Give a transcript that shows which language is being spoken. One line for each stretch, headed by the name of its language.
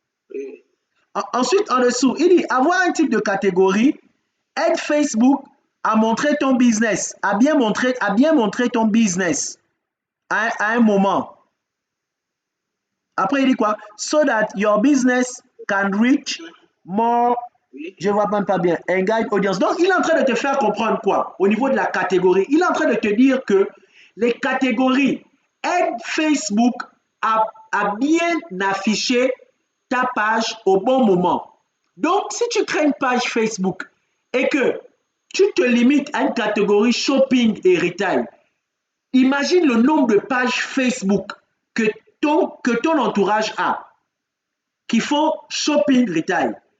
French: Oui. Ensuite, en dessous, il dit avoir un type de catégorie aide Facebook à montrer ton business, à bien montrer ton business à un moment. Après, il dit quoi?
English: So that your business can reach more.
French: Oui. Je ne vois même pas bien.
English: Engage audience.
French: Donc, il est en train de te faire comprendre quoi? Au niveau de la catégorie. Il est en train de te dire que les catégories aident Facebook à bien afficher ta page au bon moment. Donc, si tu crées une page Facebook et que tu te limites à une catégorie shopping et retail, imagine le nombre de pages Facebook que que ton entourage a qui font shopping retail.